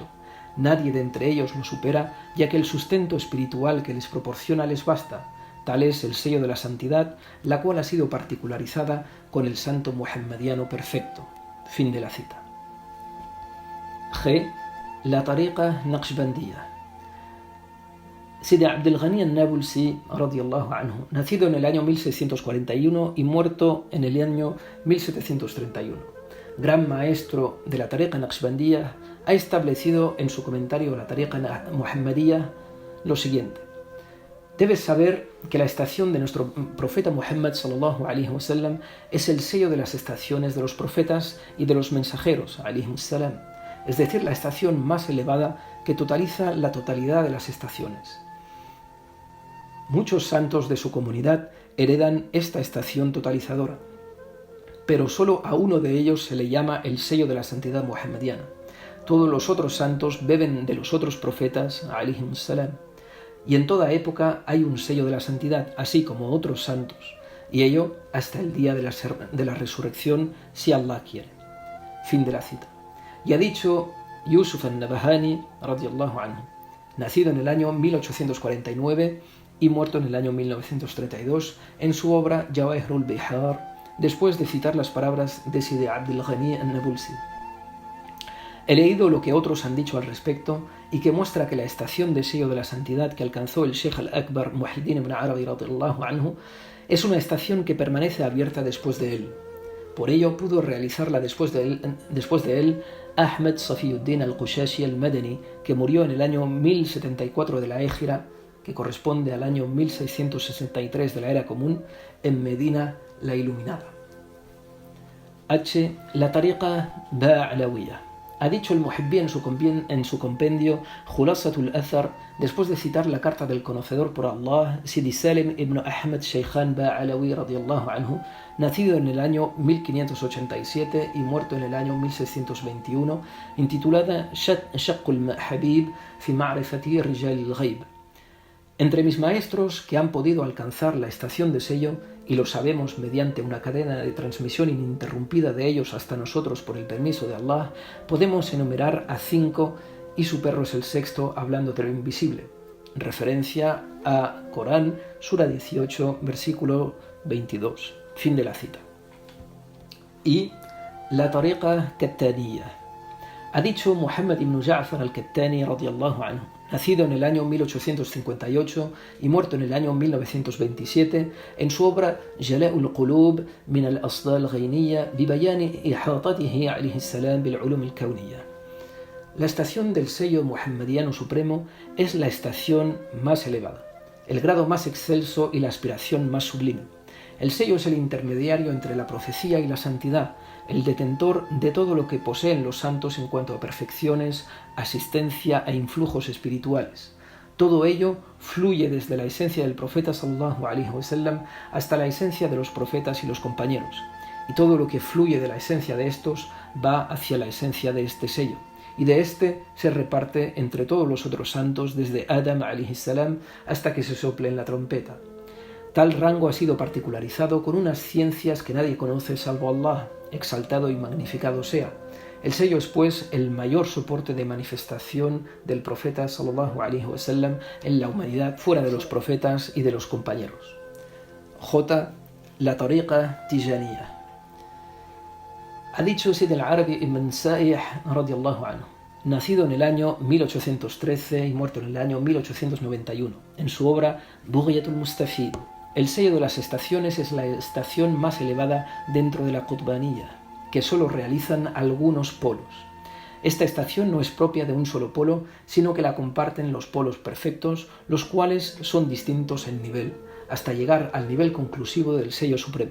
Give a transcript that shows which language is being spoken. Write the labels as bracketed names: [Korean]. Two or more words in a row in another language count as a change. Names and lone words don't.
[Spanish] Nadie de entre ellos lo supera, ya que el sustento espiritual que les proporciona les basta. Tal es el sello de la santidad, la cual ha sido particularizada con el santo muhammadiano perfecto. Fin de la cita. G. La tariqa Naqshbandiyya. Sidi Abdul Ghani al-Nabulsi, [Arabic] رضي الله عنه, [Spanish] nacido en el año 1641 y muerto en el año 1731, gran maestro de la tariqa Naqshbandiyya, ha establecido en su comentario a la tariqa Muhammadiyya lo siguiente: debes saber que la estación de nuestro profeta Muhammad [Arabic] صلى الله عليه وسلم [Spanish] es el sello de las estaciones de los profetas y de los mensajeros [Arabic] عليه السلام, [Spanish] es decir, la estación más elevada que totaliza la totalidad de las estaciones. Muchos santos de su comunidad heredan esta estación totalizadora, pero solo a uno de ellos se le llama el sello de la santidad muhammadiana. Todos los otros santos beben de los otros profetas [Arabic] عليه السلام. [Spanish] Y en toda época hay un sello de la santidad, así como otros santos, y ello hasta el día de la resurrección, si Allah quiere. Fin de la cita. Y ha dicho Yusuf al-Nabahani, [Arabic] رضي الله عنه, [Spanish] nacido en el año 1849 y muerto en el año 1932, en su obra Jawahirul Bihar, después de citar las palabras de Sidi Abdul Ghani al-Nabulsi. He leído lo que otros han dicho al respecto y que muestra que la estación de sello de la santidad que alcanzó el Sheikh al-Akbar Muhyiddin ibn Arabi [Arabic] رضي الله عنه [Spanish] es una estación que permanece abierta después de él. Por ello pudo realizarla después de él Ahmed Safiyuddin al-Qushashi al-Madani, que murió en el año 1074 de la Égira, que corresponde al año 1663 de la Era Común, en Medina la Iluminada. H. La tariqa Ba'alawiyya. Ha dicho el Muhibbi en su compendio Khulasatul Athar, después de citar la carta del conocedor por Allah, Sidi Salim ibn Ahmed Shaykhan Ba'alawi [Arabic] رضي الله عنه, [Spanish] nacido en el año 1587 y muerto en el año 1621, intitulada Shaqqul Habib fi Ma'rifati Rijal al-Ghaib. Entre mis maestros que han podido alcanzar la estación de sello, y lo sabemos mediante una cadena de transmisión ininterrumpida de ellos hasta nosotros por el permiso de Allah, podemos enumerar a 5 y su perro es el sexto, hablando de lo invisible. Referencia a Corán, Sura 18, versículo 22. Fin de la cita. Y la tariqa Kattaniyya. Ha dicho Muhammad ibn Ja'far al-Kattani [Arabic] رضي الله عنه, [Spanish] nacido en el año 1858 y muerto en el año 1927, en su obra Jala'ul Qulub min al-Asdal Ghayniyya bi bayani ihatatihi alayhi salam bil ulum al-kawniyya. La estación del sello muhammadiano supremo es la estación más elevada, el grado más excelso y la aspiración más sublime. El sello es el intermediario entre la profecía y la santidad, el detentor de todo lo que poseen los santos en cuanto a perfecciones, asistencia e influjos espirituales. Todo ello fluye desde la esencia del profeta [Arabic] صلى الله عليه وسلم [Spanish] hasta la esencia de los profetas y los compañeros, y todo lo que fluye de la esencia de estos va hacia la esencia de este sello, y de este se reparte entre todos los otros santos desde Adam [Arabic] عليه السلام [Spanish] hasta que se sople en la trompeta. Tal rango ha sido particularizado con unas ciencias que nadie conoce salvo Allah, exaltado y magnificado sea. El sello es pues el mayor soporte de manifestación del profeta [Arabic] صلى الله عليه وسلم [Spanish] en la humanidad fuera de los profetas y de los compañeros. J. La tariqa Tijaniyya. Ha dicho Sid al-Arabi ibn Sa'ih [Arabic] رضي الله عنه, [Spanish] nacido en el año 1813 y muerto en el año 1891, en su obra Bughyatul Mustafid. El sello de las estaciones es la estación más elevada dentro de la Qutbaniyya, que solo realizan algunos polos. Esta estación no es propia de un solo polo, sino que la comparten los polos perfectos, los cuales son distintos en nivel, hasta llegar al nivel conclusivo del sello supremo.